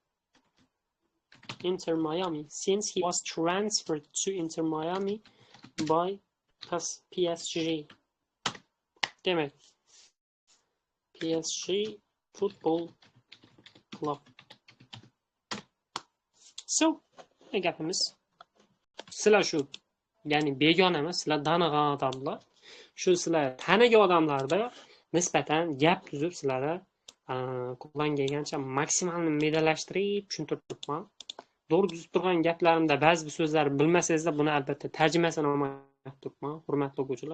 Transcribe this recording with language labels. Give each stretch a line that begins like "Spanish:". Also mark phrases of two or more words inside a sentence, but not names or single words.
English: Since he was transferred to Inter Miami by PSG.
Uzbek: Demek PSG Football Club. So, ne gapimiz? Sizlar shu, ya'ni begona emas, sizlar tanigan odamlar. Shu sizlar tanigan odamlarda nisbatan gap tuzib sizlarga qo'ldan kelgancha maksimalni medallashtirib tushuntirib turibman. To'g'ri tuzib turgan gaplarimda ba'zi bir so'zlarni bilmasangizlar, buni albatta tarjimasini olmayman turibman, hurmatli o'quvchilar.